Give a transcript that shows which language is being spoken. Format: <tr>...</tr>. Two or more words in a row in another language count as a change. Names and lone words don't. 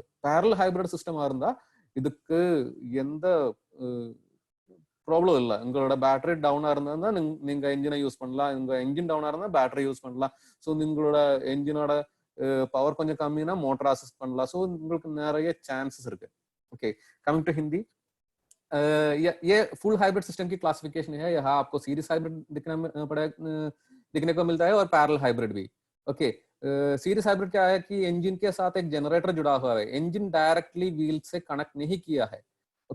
<en>parallel hybrid system</en> <ta>இருந்தா இதுக்கு எந்த ப்ராப்ளம் இல்லை. உங்களோட</ta> <en>battery down</en> <ta>இருந்தா நீங்க</ta> <en>engine use</en> <ta>பண்ணலாம், உங்க</ta> <en>engine down</en> <ta>இருந்தா</ta> <en>battery use</en> <ta>பண்ணலாம். ஸோ உங்களோட என்ஜினோட பவர் கொஞ்சம் கம்மினா</ta> <en>motor assist</en> <ta>பண்ணலாம். ஸோ உங்களுக்கு நிறைய சான்சஸ் இருக்கு.</ta> <en>okay, coming to Hindi, ये full hybrid system की क्लासिफिकेशन है.</en> <hi>यहाँ आपको</hi> <en>series hybrid</en> <hi>दिखने को मिलता है और</hi> <en>parallel hybrid</en> <hi>भी. ओके,</hi> <en>series hybrid</en> <hi>क्या है कि इंजन के साथ एक जनरेटर जुड़ा हुआ है.</hi> <en>engine directly wheel</en> <hi>से कनेक्ट नहीं किया है.</hi>